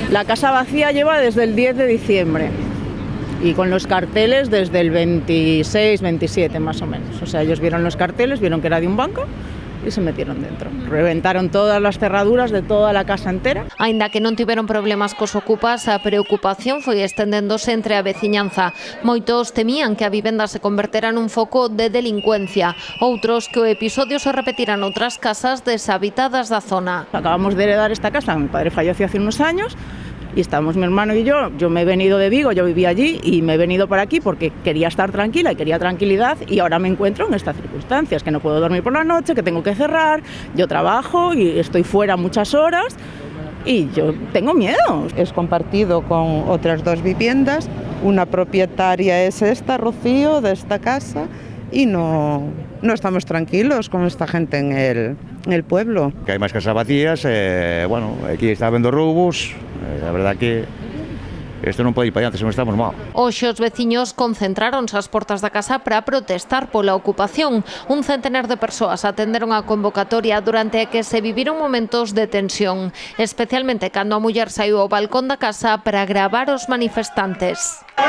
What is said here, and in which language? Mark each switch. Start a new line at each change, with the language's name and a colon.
Spanish: La casa vacía lleva desde el 10 de diciembre y con los carteles desde el 26, 27 más o menos. O sea, ellos vieron los carteles, vieron que era de un banco
Galician: e se
Spanish: metieron dentro.
Galician: Reventaron todas as cerraduras de toda a casa entera. Aínda que non tiveron problemas cos ocupas, a preocupación foi estendéndose entre a veciñanza. Moitos temían que a vivenda se convertera nun foco de delincuencia. Outros que o episodio se repetira noutras casas deshabitadas da zona.
Spanish: Acabamos de heredar esta casa, mi padre falleció hace unos años, y estamos mi hermano y yo me he venido de Vigo, yo vivía allí y me he venido por aquí porque quería estar tranquila y quería tranquilidad, y ahora me encuentro en estas circunstancias, que no puedo dormir por la noche, que tengo que cerrar, yo trabajo y estoy fuera muchas horas y yo tengo miedo. Es compartido con otras 2 viviendas, una propietaria es esta, Rocío, de esta casa, y no estamos tranquilos con esta gente en el pueblo.
Galician: Que hai máis casas vacías, bueno, aquí está habendo roubos, a verdad que isto non pode ir para diante, se non estamos mal. Hoxe os veciños concentráronse ás portas da casa para protestar pola ocupación. Un centenar de persoas atenderon a convocatoria durante a que se viviron momentos de tensión, especialmente cando a muller saiu ao balcón da casa para gravar os manifestantes.